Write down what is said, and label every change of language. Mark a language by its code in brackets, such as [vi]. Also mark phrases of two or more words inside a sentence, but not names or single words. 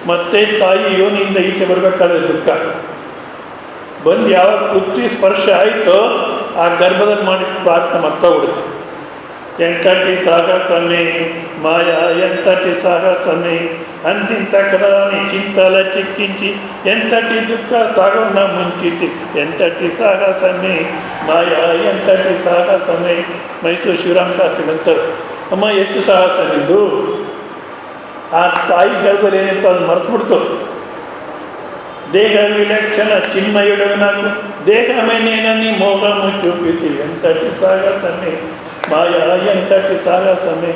[kn] ಮತ್ತೆ ತಾಯಿ ಯೋನಿಯಿಂದ ಈಚೆ ಬರಬೇಕಾದ್ರೆ ದುಃಖ ಬಂದು ಯಾವ ಪೃಥ್ವಿ ಸ್ಪರ್ಶ ಆಯಿತೋ ಆ ಗರ್ಭದಲ್ಲಿ ಮಾಡಿ ಪ್ರಾರ್ಥನೆ ಮರ್ತೋಗ್ಬಿಡುತ್ತೆ. [te] ఎంతటి సాహసమే మాయా ఎంతటి సాహసమే అంతింత కదాని చింతల చిక్కించి ఎంతటి దుఃఖ సాగన ముంచితి ఎంతటి సాహసమే మాయా ఎంతటి సాహసమే. [kn] ಮೈಸೂರು ಶಿವರಾಮ ಶಾಸ್ತ್ರಿ ಅಂತಾರೆ, ಅಮ್ಮ ಎಷ್ಟು ಸಾಹಸ ನಿಂದು, ಆ ತಾಯಿ ಗರ್ಭದಲ್ಲಿ ಏನಿತ್ತು ಅದು ಮರೆಸ್ಬಿಡ್ತು. [te] దేహ విలక్షణ చిన్మయుడవు నాను దేహ మేనేనని మోహ ముచ్చుపితి ఎంతటి సాహసమే మాయా ఎంతటి సాహసమే ಮಾಯಾ ಎಂತಟಿ ಸಾಹಸಮೇ.